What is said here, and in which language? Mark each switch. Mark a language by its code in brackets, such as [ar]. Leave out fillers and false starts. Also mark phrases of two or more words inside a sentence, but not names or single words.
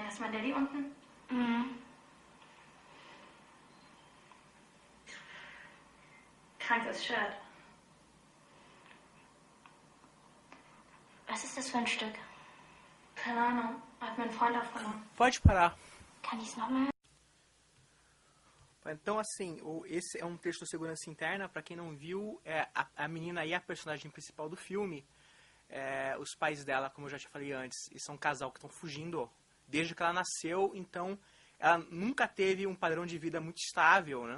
[de] Ist mein Daddy unten? Mhm. Krankes Shirt. Was ist das für ein Stück? Keine Ahnung. Hat mir ein Freund aufgenommen. [pt] Pode parar. [de] Kann ich es nochmal? [pt] Então, assim, esse é um texto de segurança interna. Para quem não viu, a menina aí é a personagem principal do filme. Os pais dela, como eu já te falei antes, eles são um casal que estão fugindo desde que ela nasceu. Então, ela nunca teve um padrão de vida muito estável, né?